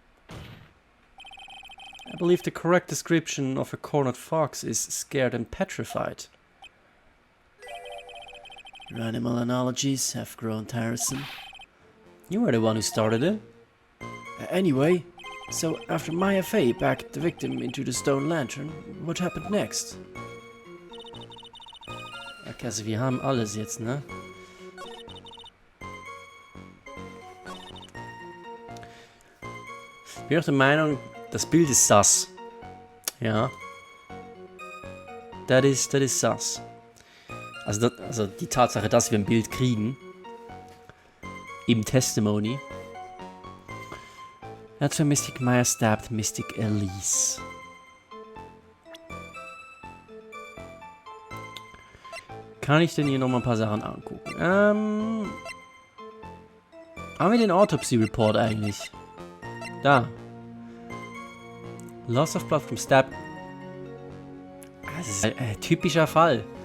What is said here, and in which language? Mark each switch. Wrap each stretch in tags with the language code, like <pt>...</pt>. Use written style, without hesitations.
<en>I believe the correct description of a cornered fox is scared and petrified. Your animal analogies have grown tiresome. You were the one who started it. Anyway, so after Maya Fey backed the victim into the stone lantern, what happened next?</en> <de>Okay, also wir haben alles jetzt, ne? Ich bin auch der Meinung, das Bild ist sus. Ja. Das ist sus. Also die Tatsache, dass wir ein Bild kriegen. Im Testimony.</de> <en>That's when Mystic Maya stabbed Mystic Elise.</en> <de>Kann ich denn hier nochmal ein paar Sachen angucken? Haben wir den Autopsy Report eigentlich? Da.</de> <en>Loss of blood from stab.</en> <de>Das ist ein typischer Fall.</de>